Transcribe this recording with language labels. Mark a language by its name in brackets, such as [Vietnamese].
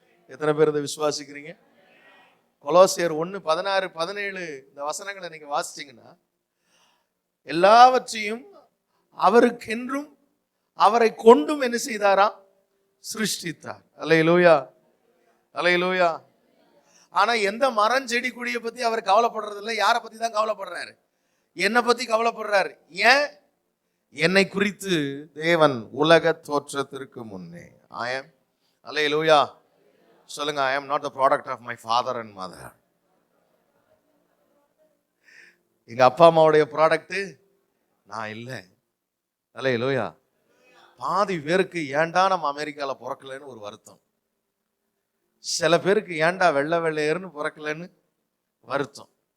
[Tamil] எத்தனை பேர் இதை விசுவாசிக்கிறீங்க? கொலோசியர் 1:16-17 இந்த வசனங்களை நீங்க வாசிச்சீங்கன்னா, எல்லாவற்றையும் அவருக்கென்றும் அவரை கொண்டும் என்ன செய்தாராம்? சிருஷ்டித்தார். அல்லேலூயா. அல்லேலூயா. ஆனா எந்த மரம் செடி கொடியை பத்தி அவர் கவலைப்படுறது இல்லை. யாரை பத்தி தான் கவலைப்படுறாரு? என்னை பத்தி கவலைப்படுறாரு. ஏன்? என்னை குறித்து தேவன் உலக தோற்றத்திற்கு முன்னே. [English] I am, [Tamil] அல்லேலூயா சொல்லுங்க, [English] I am not the product of my father and mother. [Tamil] எங்க அப்பா அம்மாவுடைய ப்ராடக்ட் நான் இல்லை. அல்லேலூயா. பாதி பேருக்கு ஏன்டா நம்ம அமெரிக்கால பிறக்கலன்னு ஒரு வருத்தம். சில பேருக்கு ஏன்டா வெள்ளை வெள்ளையர்னு பிறக்கலன்னு வருத்தம்.